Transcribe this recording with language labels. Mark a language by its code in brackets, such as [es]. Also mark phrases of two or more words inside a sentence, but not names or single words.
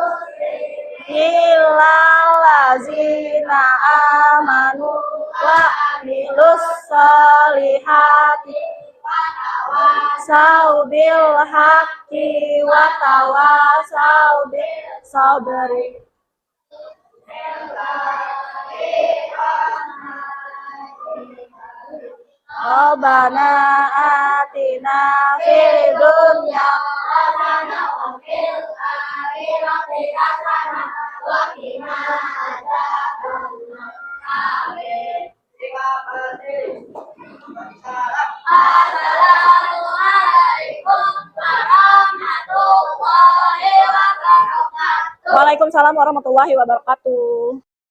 [ar] إلا الذين آمنوا وعملوا الصالحات وتواصوا بالحق وتواصوا بالصبر. ربنا آتنا في الدنيا حسنة وفي الآخرة حسنة وقنا عذاب النار. Amin. السلام عليكم ورحمة الله وبركاته. وعليكم السلام ورحمة الله وبركاته.